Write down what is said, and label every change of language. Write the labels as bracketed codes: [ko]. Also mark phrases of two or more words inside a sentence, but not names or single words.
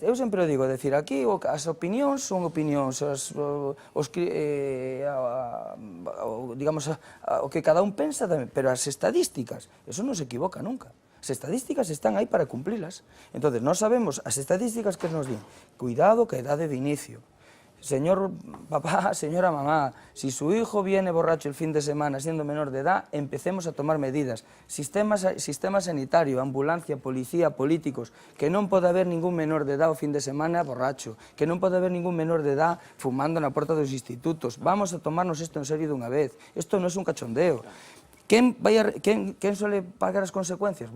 [gl] Eu sempre o digo, decir, aquí as opinións son opinións, digamos, o que cada un pensa, pero as estadísticas, eso non se equivoca nunca. As estadísticas están aí para cumplilas. Entón, nós sabemos, as estadísticas que nos din, cuidado que a edade de inicio. [es] Señor papá, señora mamá, si su hijo viene borracho el fin de semana siendo menor de edad, empecemos a tomar medidas. [gl] Sistema sanitario, ambulancia, policía, políticos, que non pode haber ningún menor de edad o fin de semana borracho, que non pode haber ningún menor de edad fumando na porta dos institutos. Vamos a tomarnos isto en serio dunha vez. Isto non é un cachondeo. Quen suele pagar as consecuencias?